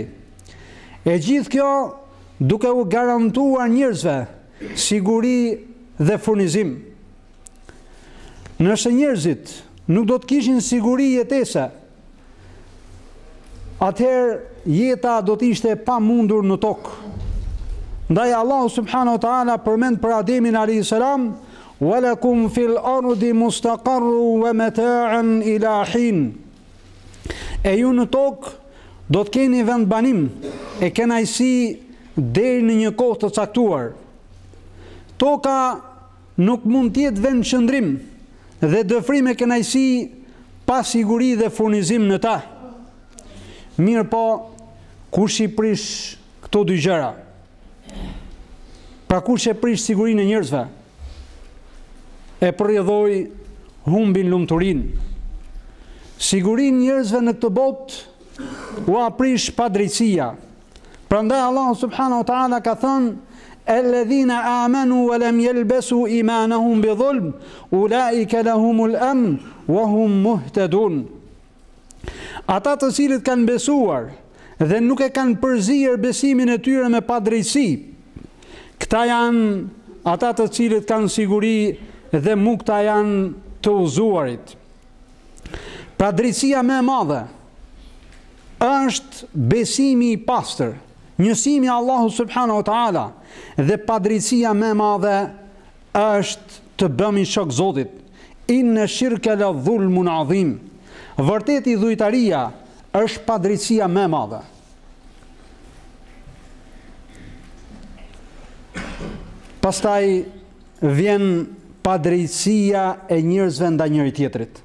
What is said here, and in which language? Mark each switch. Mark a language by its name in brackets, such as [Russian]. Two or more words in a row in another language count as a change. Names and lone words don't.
[Albanian] E gjithë kjo duke u garantuar njerëzve siguri dhe furnizim. Nëse njerëzit nuk do të kishin siguri jetese, atëherë jeta do të ishte pa mundur në tokë. Ndaj Allahu [Arabic] سبحانه وتعالى [Albanian] përmend për Ademin [Arabic] عليه السلام: "ولكم في الأرض مستقر ومتاع إلى حين." [Albanian] E ju në tokë do të keni vend banim e kënaqësi deri në një kohë të caktuar. Toka nuk mund të jetë vend qëndrim dhe dëfrim e kënaqësi pa siguri dhe furnizim në ta. Mirë po, kush i prish këto dy gjëra? Pra kush e prish sigurinë e njerëzve? E përrjedhoi humbin lumturinë. Sigurinë njerëzve në këtë botë u aprish padrejtësia. Prandaj Allahu [Arabic] سبحانه وتعالى [Albanian] ka thënë: [Arabic] "الذين آمنوا ولم يلبسوا إيمانهم بظلم أولئك لهم الأمن وهم مهتدون." [Albanian] Ata të cilët kanë besuar dhe nuk e kanë përzier besimin e tyre me padrejtësi, këta janë ata të cilët kanë siguri dhe mukta janë të udhëzuarit. Pra drejtësia më e madhe është besimi i pastër, njësimi Allahu [Arabic] سبحانه وتعالى, [Albanian] dhe padrejtësia më e madhe është të bëmi shok Zotit. [Arabic] إن الشرك لظلم عظيم. [Albanian] Vërtet i dhujtaria është padrejtësia më e madhe. Pastaj vjen padrejtësia e njerëzve ndaj njëri tjetrit.